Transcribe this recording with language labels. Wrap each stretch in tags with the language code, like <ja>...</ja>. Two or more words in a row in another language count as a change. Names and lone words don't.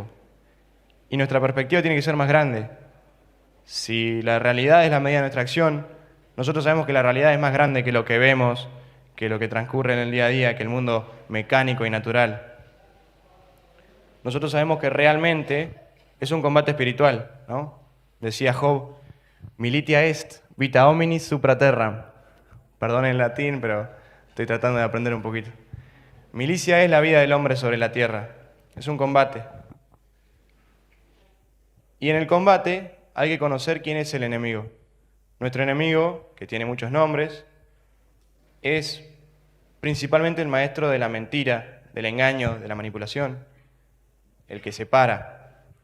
<es>Y nuestra perspectiva tiene que ser más grande. Si la realidad es la medida de nuestra acción, nosotros sabemos que la realidad es más grande que lo que vemos, que lo que transcurre en el día a día, que el mundo mecánico y natural. Nosotros sabemos que realmente es un combate espiritual, ¿no? Decía Job,</es> <la>militia est, vita hominis supra terram.</la> <es>Perdón en latín, pero estoy tratando de aprender un poquito. Milicia es la vida del hombre sobre la tierra. Es un combate. Y en el combate hay que conocer quién es el enemigo. Nuestro enemigo, que tiene muchos nombres, es principalmente el maestro de la mentira, del engaño, de la manipulación, el que separa.</es>